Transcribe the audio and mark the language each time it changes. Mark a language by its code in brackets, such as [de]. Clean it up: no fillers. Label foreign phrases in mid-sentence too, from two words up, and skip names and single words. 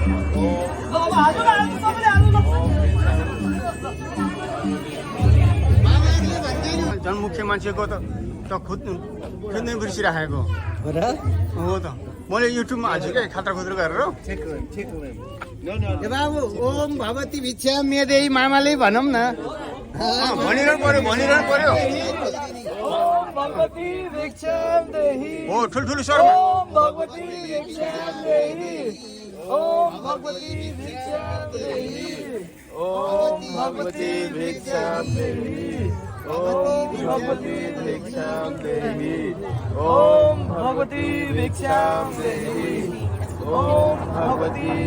[ne] झन् मुख्य मान्छेको त खोज्नै बिर्सिराखेको हो त मैले युट्युबमा हाल्छु क्या खात्रा खुद्रो गरेर ए बाबु [sa] ओम भगवती भिक्षा मेदेही [ne] मामाले भनौँ न भनिरहनु पर्यो [sa] ओम भगवती भिक्षा देहि [ne] हो ठुल्ठुलो स्वरमा [sa] ओम भगवती भिक्षा देहि ओम भगवती भिक्षा देहि ओम भगवती भिक्षा देहि ओम भगवती भिक्षा देहि ओम भगवती भिक्षा देहि ओम भगवती